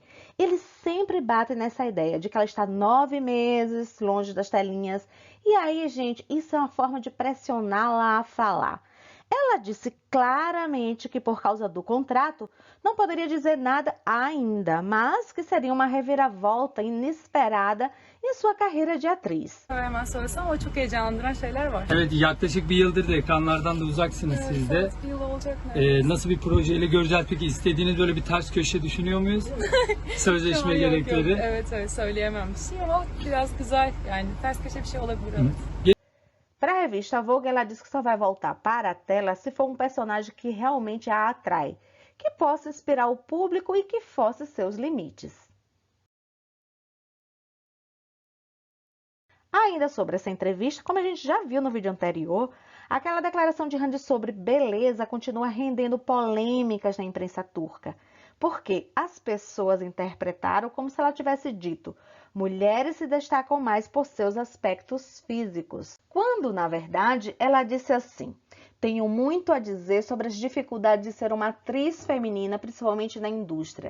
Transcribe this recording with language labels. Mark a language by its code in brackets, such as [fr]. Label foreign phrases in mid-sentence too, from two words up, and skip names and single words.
[pt] Eles sempre batem nessa ideia de que ela está 9 meses longe das telinhas. E aí, gente, isso é uma forma de pressioná-la a falar. Ela disse claramente que por causa do contrato não poderia dizer nada ainda, mas que seria uma reviravolta inesperada em sua carreira de atriz. [tr] Hemen sorsam ama çok heyecanlandıran şeyler var. Evet, yaklaşık bir yıldır da ekranlardan da uzaksınız siz de. Bir yıl olacak mı? Nasıl bir projeyle göreceğiz peki? İstediğiniz böyle bir ters köşe düşünüyor muyuz? Sözleşme Yok, gerekleri. yok. Evet söyleyemem bir şey ama biraz güzel yani ters köşe bir şey olabilir. Evet. [pt] Para a revista Vogue, ela diz que só vai voltar para a tela se for um personagem que realmente a atrai, que possa inspirar o público e que force seus limites. Ainda sobre essa entrevista, como a gente já viu no vídeo anterior, aquela declaração de Hande sobre beleza continua rendendo polêmicas na imprensa turca, porque as pessoas interpretaram como se ela tivesse dito: mulheres se destacam mais por seus aspectos físicos, quando, na verdade, ela disse assim: tenho muito a dizer sobre as dificuldades de ser uma atriz feminina, principalmente na indústria.